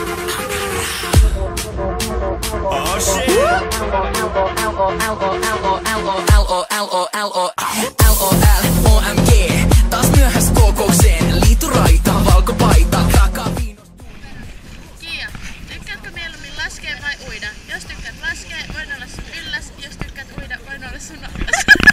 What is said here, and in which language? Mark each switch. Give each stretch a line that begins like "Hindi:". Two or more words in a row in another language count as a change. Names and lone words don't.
English: Oh shit! L-O-L-O-L-O-L-O-L-O-M-G.
Finnish: Taas myöhäs kokoukseen, liituraita, valkopaita, krakaviino. Kiia, tykkäätkö mieluummin laskea vai uida? Jos tykkäät laskea, voin olla sun ylläs. Jos tykkäät uida, voin olla sun allas.